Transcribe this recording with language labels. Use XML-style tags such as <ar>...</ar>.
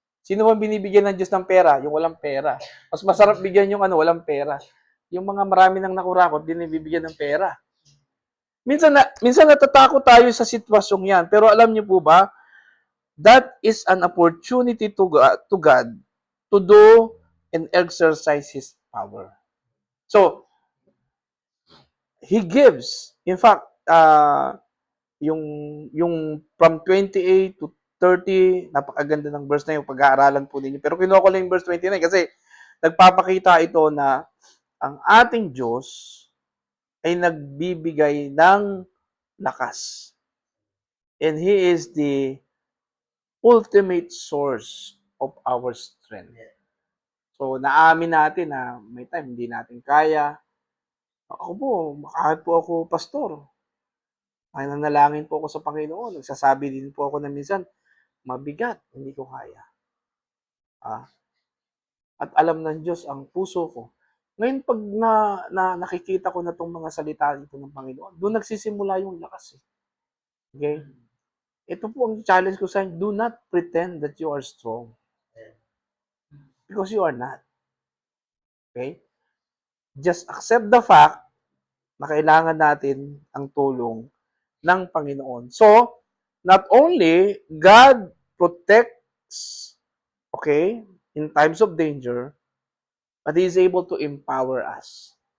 <tl>Sino man binibigyan ng Diyos ng pera? Yung walang pera. Mas masarap bigyan yung walang pera. Yung mga marami nang nakurakot, din bibigyan ng pera. Minsan natatakot tayo sa sitwasyong yan. Pero alam niyo po ba,</tl> <en>that is an opportunity to God to do and exercise His power. So, He gives.</en> <tl>In fact, yung from 28 to 30, napakaganda ng verse na yung pag-aaralan po ninyo. Pero kinuha ko lang yung verse 29 kasi nagpapakita ito na ang ating Diyos ay nagbibigay ng lakas.</tl> <en>And He is the ultimate source of our strength.</en> <tl>So, naamin natin na may time hindi natin kaya. Ako po, kahit po ako pastor, ay nanalangin po ako sa Panginoon. Nagsasabi din po ako na minsan, mabigat, hindi ko kaya. At alam ng Diyos ang puso ko. Ngayon, pag nakikita ko na itong mga salita dito ng Panginoon, doon nagsisimula yung lakas.</tl> <en>Okay?</en> <tl>Ito po ang challenge ko sa inyo.</tl> <en>Do not pretend that you are strong. Because you are not. Okay? Just accept the fact</en> <tl>na kailangan natin ang tulong ng Panginoon.</tl> <en>So, not only God protects, okay, in times of danger, but He is able to empower us.</en>